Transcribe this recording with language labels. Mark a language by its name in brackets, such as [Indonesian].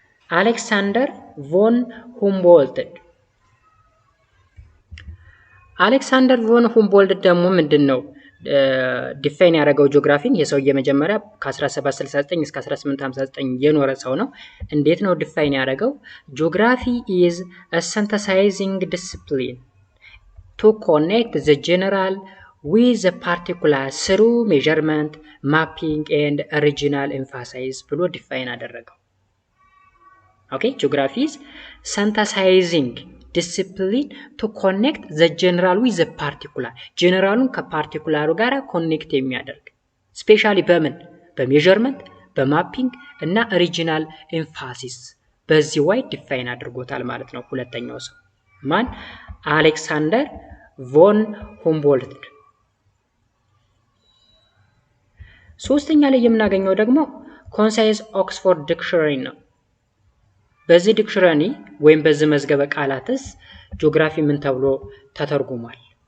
[Amharic] አሌክሳንደር ቮን ሁምቦልት። አሌክሳንደር ቮን ሁምቦልት ደግሞ ምንድነው ዲፋይን ያደረገው ጂኦግራፊን? የሰውዬ መጀመሪያ ከ1769 እስከ 1859 የኖረ ሰው ነው። እንዴት ነው ዲፋይን ያደረገው? [English] ጂኦግራፊ is a synthesizing discipline to connect the general with the particular through measurement, mapping and regional emphasis [Amharic] ብሎ ዲፋይን አደረገው። ኦኬ [English] geography is synthesizing discipline to connect the general with the particular [Amharic] ጀነራሉን ከፓርቲኩላሩ ጋር ኮኔክት የሚያደርግ ስፔሻሊ በምን በሜዠርመንት በማፒንግ እና ሪጂናል ኤምፋሲስ በዚህ ዋይ ዲፋይን አድርጎታል ማለት ነው። ሁለተኛው ሰው ማን? አሌክሳንደር ቮን ሁምቦልት። ሶስተኛ ላይ የምናገኘው ደግሞ ኮንሳይዝ ኦክስፎርድ ዲክሽነሪ ነው። በዚህ ዲክሽነሪ ወይም በዚህ መዝገበ ቃላትስ ጂኦግራፊ ምን ተብሎ ተተርጉሟል?